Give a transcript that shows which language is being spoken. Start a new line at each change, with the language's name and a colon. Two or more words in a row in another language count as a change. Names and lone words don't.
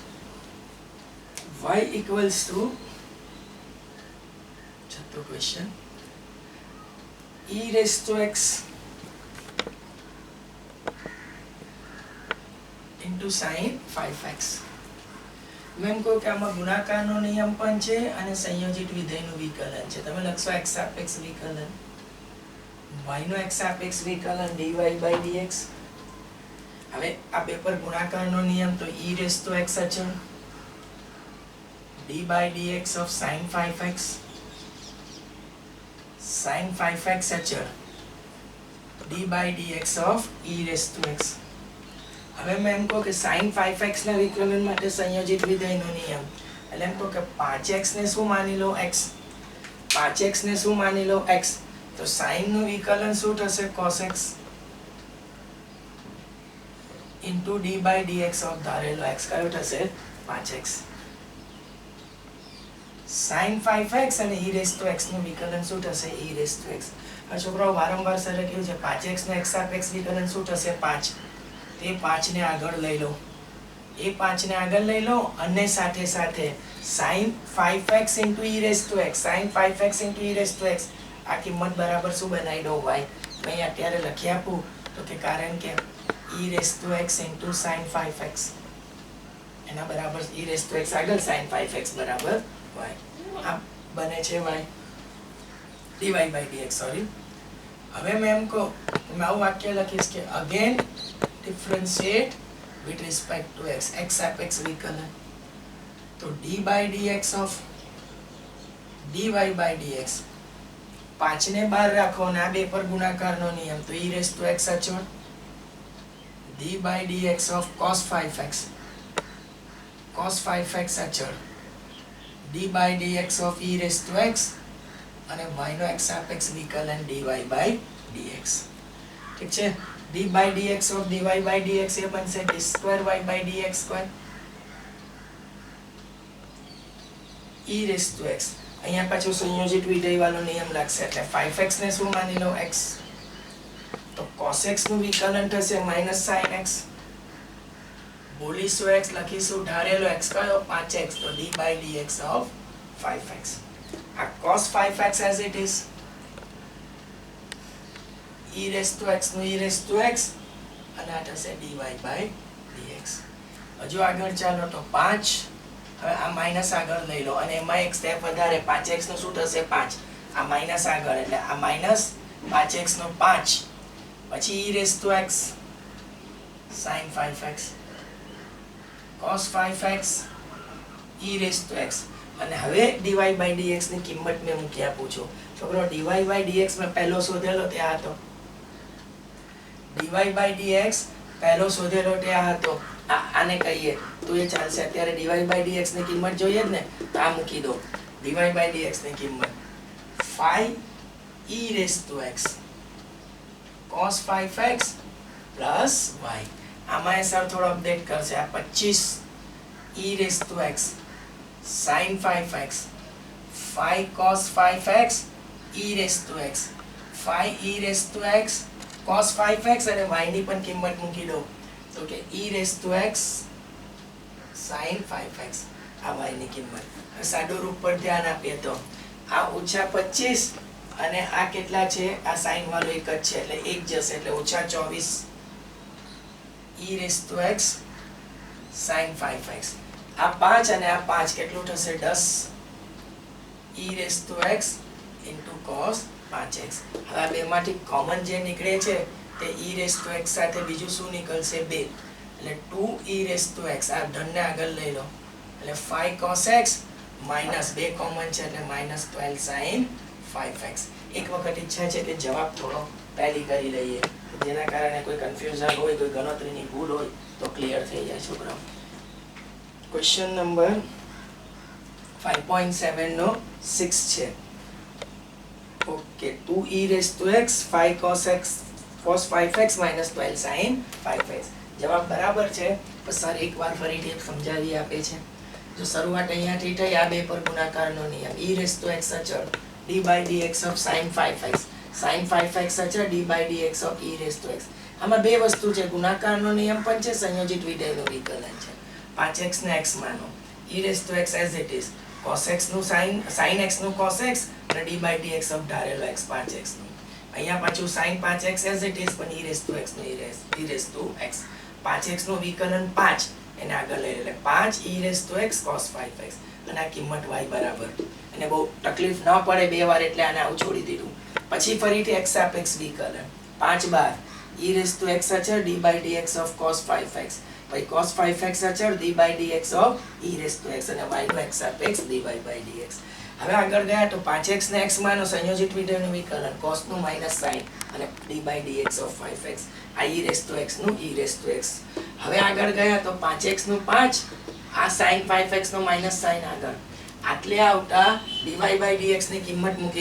English: Y equals to छठो question e raised to x into sin 5x.
Gujarati: મેં કહો કે આમાં ગુણાકારનો નિયમ પણ છે અને સંયોજિત વિધેયનું વિકલન છે. તમે લખશો x સાપેક્ષ વિકલન, y નો x સાપેક્ષ વિકલન
English: dy by dx.
Gujarati: હવે આ પેપર ગુણાકારનો નિયમ તો
English: e raised to x
Gujarati: અચળ
English: d by dx of sin 5x sin 5x
Gujarati: અચળ
English: d by dx of e raised to x.
Gujarati: હવે મેં એમ કહું કે
English: sin 5x
Gujarati: ના વિકલન માટે સંયોજિત વિધેયનો નિયમ એટલે એમ કહું કે 5x ને શું માની લો x, 5x ને શું માની લો x, તો sin નું વિકલન શું થશે
English: cos x into d by dx of
Gujarati: ધારેલો x કયો થશે 5x.
English: sin 5x
Gujarati: અને
English: e raised to x
Gujarati: નું વિકલન શું થશે
English: e raised to x.
Gujarati: આ છોકરાઓ વારંવાર સરે કહ્યું છે 5x નું x સાપેક્ષ વિકલન શું થશે 5. તે 5 ને આગળ લઈ લો, એ 5 ને આગળ લઈ લો અને સાથે સાથે
English: sin 5x into e raised to x, sin 5x into e raised to x
Gujarati: આ કિંમત બરાબર શું બનાવી દો y. મેં અત્યારે લખી આપું તો કે કારણ કે
English: e raised to x into sin 5x
Gujarati: એના બરાબર
English: e raised to x
Gujarati: આગળ
English: sin 5x
Gujarati: બરાબર y. આ બને છે
English: y dy by dx.
Gujarati: સોરી, હવે મેં એમ કહું મેં આવું વાક્ય લખીશ કે
English: again differentiate with respect to x,
Gujarati: x સાપેક્ષ વિકલન તો
English: d by dx of dy by dx
Gujarati: 5 ને બહાર રાખો અને આ બે પર ગુણાકારનો નિયમ તો
English: e raised to x
Gujarati: અચળ
English: d by dx of cos 5x
Gujarati: અચળ
English: d by dx of e raised to x
Gujarati: અને y નો x સાપેક્ષ વિકલન
English: dy by dx.
Gujarati: ઠીક છે,
English: d by dx of dy by dx
Gujarati: એ બનશે
English: d square y by dx square e raised to x.
Gujarati: અહીંયા પાછું સંયોજિત વિધેય વાળો નિયમ લાગશે એટલે 5x ને શું માની લો x, તો
English: cos x
Gujarati: નું વિકલન થશે
English: minus sin x,
Gujarati: બોલીશું x લખીશું ધારેલો x કયો 5x તો
English: d by dx of 5x.
Gujarati: આ
English: cos 5x as it is e raised to x
Gujarati: નું
English: e raised to x
Gujarati: અને આ થશે
English: dy by dx.
Gujarati: હજુ આગળ ચાલો તો 5, હવે આ માઈનસ આગળ લઈ લો અને એમાં એક સ્ટેપ વધારે 5x નું શું થશે 5, આ માઈનસ આગળ એટલે આ માઈનસ 5x નો 5 પછી
English: e raised to x sin 5x cos 5x e raised to x
Gujarati: અને હવે
English: dy by dx
Gujarati: ની કિંમત મેં મૂકી આપું છું. છોકરો
English: dy by dx
Gujarati: મેં પહેલો શોધેલો તે આ હતો,
English: dy by dx
Gujarati: પહેલો શોધેલો તે આ હતો. આને કહીએ તો એ ચાલશે. અત્યારે
English: dy by dx
Gujarati: ની કિંમત જોઈએ જ ને તો આ મૂકી દો
English: dy by dx
Gujarati: ની કિંમત
English: 5 e raised to x cos 5x plus y.
Gujarati: આમાં એ સર થોડો અપડેટ કરશે. આ
English: 25 e raised to x sin 5x 5 cos 5x e raised to x 5 e raised to x cos 5x
Gujarati: અને y ની પણ કિંમત મૂકી દો તો કે
English: e raised to x sin 5x
Gujarati: આ y ની કિંમત. સાદું રૂપ પર ધ્યાન આપીએ તો આ ઓછા 25 અને આ કેટલા છે આ sin વાળો એક જ છે એટલે એક જશે એટલે ઓછા 24
English: e raised to x sin 5x.
Gujarati: આ 5 અને આ 5 કેટલું થશે
English: 10 e raised to x into cos 5x.
Gujarati: હવે આ બેમાંથી કોમન જે નીકળે છે તે
English: e raised to x
Gujarati: સાથે બીજું શું નીકળશે 2 એટલે
English: 2 e raised to x
Gujarati: આ ધનને આગળ લઈ લો એટલે
English: 5 cos x minus 2
Gujarati: કોમન છે એટલે -12
English: sin 5x.
Gujarati: એક વખત ઈચ્છા છે કે જવાબ થોડો ટેલી કરી લઈએ જેના કારણે કોઈ કન્ફ્યુઝન હોય કોઈ ગણતરીની ભૂલ હોય તો ક્લિયર થઈ જાય છોકરાઓ.
English: question number
Gujarati: 5.7 નો 6 છે.
English: ઓકે 2e raised to x 5 cos x cos 5x minus 12 sin 5x.
Gujarati: જવાબ બરાબર છે. પણ સર એકવાર ફરીથી સમજાવી આપે છે. જો શરૂઆત અહીંયાથી થઈ, આ બે પર ગુણાકારનો નિયમ,
English: e raised to x
Gujarati: અચળ
English: d by dx of sin 5x sin 5x
Gujarati: અચળ
English: d by dx of e raised to x.
Gujarati: આમાં બે વસ્તુ છે, ગુણાકારનો નિયમ પણ છે, સંયોજિત વિધેયનું વિકલન છે. 5x ને x માનો,
English: e raised to x as it is, cos x નું sin x નું cos x અને d by dx of ધારેલો x 5x નું.
Gujarati: અહીંયા પાછું
English: sin 5x as it is
Gujarati: પણ
English: e raised to x
Gujarati: નું
English: e raised to x.
Gujarati: 5x નું વિકલન 5 એને આગળ લઈ એટલે 5
English: e raised to x cos 5x
Gujarati: અને આ કિંમત y બરાબર. અને બહુ તકલીફ ન પડે બે વાર એટલે આને આવું છોડી દીધું. પછી ફરીથી x સાપેક્ષ વિકલન 5 બાર
English: e raised to x
Gujarati: અચળ
English: d by dx of cos 5x,
Gujarati: પછી
English: cos 5x
Gujarati: અચળ
English: d by dx of e raised to x
Gujarati: અને y નો x સાપેક્ષ
English: dy by dx.
Gujarati: હવે આગળ ગયા તો 5x ને x માનો, સંયોજિત વિધેયનું વિકલન cos નું માઈનસ sin અને
English: d by dx of 5x,
Gujarati: આ
English: e raised to x
Gujarati: નું
English: e raised to x.
Gujarati: હવે આગળ ગયા તો 5x નું 5, આ
English: sin 5x
Gujarati: નો માઈનસ sin આગળ, આટલે આવતા
English: dy by dx
Gujarati: ની કિંમત મૂકી.